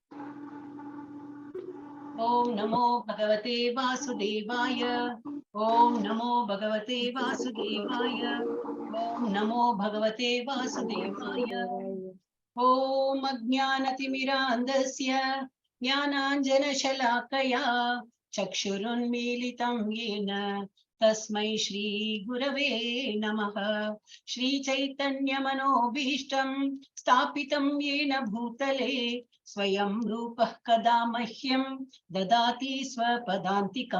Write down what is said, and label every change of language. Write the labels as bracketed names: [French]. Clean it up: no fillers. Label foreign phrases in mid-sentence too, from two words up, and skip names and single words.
[Sanskrit] ॐ नमो भगवते वासुदेवाय. ॐ नमो भगवते वासुदेवाय. ॐ नमो भगवते वासुदेवाय. ॐ अज्ञानतिमिरान्धस्य ஞானாஞ்சனशलाकया चक्षुरुन्मीलितं येन तस्मै श्री गुरवे नमः. श्री चैतन्य मनोभीष्टं स्थापितं येन भूतले स्वयं रूपः कदा मह्यं ददाति स्वपदान्तिकं.